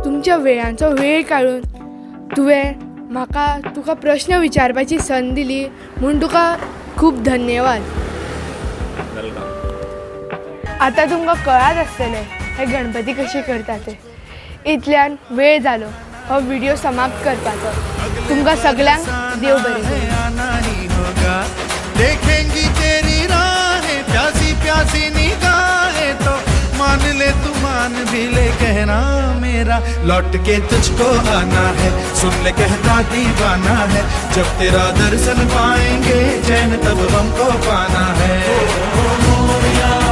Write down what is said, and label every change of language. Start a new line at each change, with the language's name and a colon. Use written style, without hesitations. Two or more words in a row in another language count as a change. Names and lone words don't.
Konkani: तुमच्या वेळांचो वेळ काडून तुका प्रश्न विचारपाची संद दिली म्हूण तुका खूब धन्यवाद. वेलकम. आता तुमकां कळत आसतलें हे गणपती कशे करता ते. इतल्यान वेळ जालो हो व्हिडिओ समाप्त करपाचो. तुमकां सगळ्यांक देव बरें करूं.
Hindi: देखेंगी तेरी राहें प्यासी प्यासी निगाहें तो मान ले तू मान भी ले कहना मेरा लौट के तुझको आना है सुन ले कहता दीवाना है जब तेरा दर्शन पाएंगे चैन तब हमको पाना है.